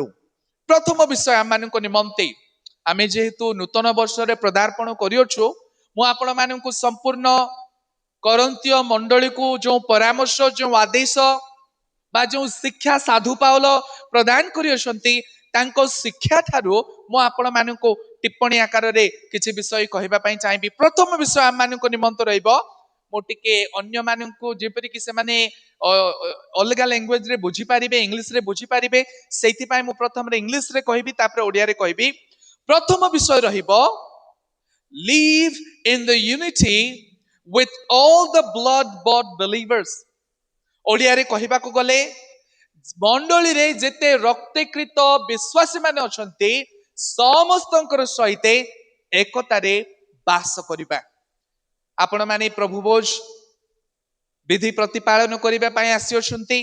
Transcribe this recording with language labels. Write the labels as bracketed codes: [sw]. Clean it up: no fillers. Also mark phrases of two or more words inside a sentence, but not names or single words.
[or] ପ୍ରଥମ ବିଷୟ ଆମମାନଙ୍କ ନିମନ୍ତେ, ଆମେ ଯେହେତୁ ନୂତନ ବର୍ଷରେ ପଦାର୍ପଣ କରିଅଛୁ, ମୁଁ ଆପଣମାନଙ୍କୁ ସମ୍ପୂର୍ଣ୍ଣ କରନ୍ତୀୟ ମଣ୍ଡଳୀକୁ ଯେଉଁ ପରାମର୍ଶ, ଯେଉଁ ଆଦେଶ ବା ଯେଉଁ ଶିକ୍ଷା ସାଧୁ ପାଉଲ ପ୍ରଦାନ କରିଅଛନ୍ତି, ତାଙ୍କ ଶିକ୍ଷା ଠାରୁ ମୁଁ ଆପଣମାନଙ୍କୁ ଟିପ୍ପଣୀ ଆକାରରେ କିଛି ବିଷୟ କହିବା ପାଇଁ ଚାହିଁବି। ପ୍ରଥମ ବିଷୟ ଆମମାନଙ୍କ ନିମନ୍ତେ ରହିବ, ମୁଁ ଟିକେ ଅନ୍ୟମାନଙ୍କୁ ଯେପରିକି ସେମାନେ ଅଲଗା ଲାଙ୍ଗୁଏଜରେ ବୁଝିପାରିବେ, ଇଂଲିଶରେ ବୁଝିପାରିବେ, ସେଇଥିପାଇଁ ମୁଁ ପ୍ରଥମରେ ଇଂଲିଶରେ କହିବି, ତାପରେ ଓଡ଼ିଆରେ କହିବି। ପ୍ରଥମ ବିଷୟ ରହିବ, [en] live in the unity with all the blood bought believers। [or] ଓଡ଼ିଆରେ କହିବାକୁ ଗଲେ, ମଣ୍ଡଳୀରେ ଯେତେ ରକ୍ତକୃତ ବିଶ୍ୱାସୀ ମାନେ ଅଛନ୍ତି ସମସ୍ତଙ୍କର ସହିତ ଏକତାରେ ବାସ କରିବା। ଆପଣ ମାନେ ପ୍ରଭୁ ଭୋଜ ବିଧି ପ୍ରତିପାଳନ କରିବା ପାଇଁ ଆସିଅଛନ୍ତି।